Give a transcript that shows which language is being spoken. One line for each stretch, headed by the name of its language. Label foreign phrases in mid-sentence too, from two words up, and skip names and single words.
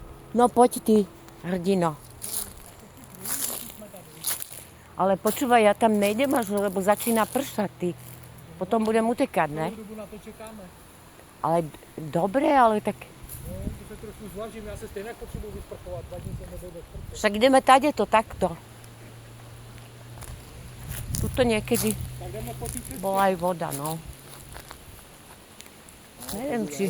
Slovak: No poď ty, hrdino. Ale počúvaj, ja tam nejdem až, lebo začína pršať, ty. Potom budem utekať,
Czech: ne? Celou dobu na to čekáme.
Slovak: Ale dobre, ale tak...
Czech: No, to se trošku zvažím, já se stejně potřebuji vysprchovat, 2 dní jsem nebyl do sprchy.
Slovak: Však ideme tady to takto. Tuto niekedy
Czech: Tak jdeme po té cestě.
Slovak: bola aj voda, no. Neviem, či...